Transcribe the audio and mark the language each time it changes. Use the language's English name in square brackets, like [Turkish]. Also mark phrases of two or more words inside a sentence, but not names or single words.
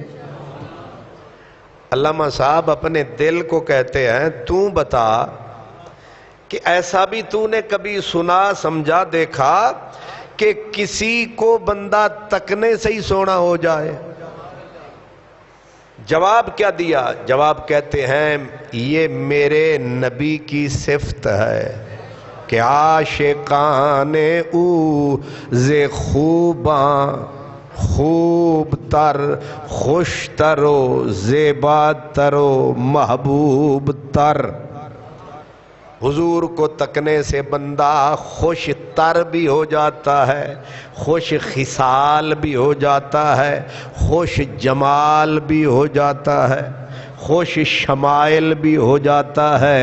[Urdu] علامہ صاحب اپنے دل کو کہتے ہیں تو بتا کہ ایسا بھی تو نے کبھی سنا سمجھا دیکھا کہ کسی کو بندہ تکنے سے ہی سونا ہو جائے. جواب کیا دیا؟ جواب کہتے ہیں یہ میرے نبی کی صفت ہے کہ [Persian] عاشقان او ز خوباں خوب تر خوش تر و زیبا تر و محبوب تر. [Urdu] حضور کو تکنے سے بندہ خوش تر بھی ہو جاتا ہے، خوش خصال بھی ہو جاتا ہے، خوش جمال بھی ہو جاتا ہے، خوش شمائل بھی ہو جاتا ہے.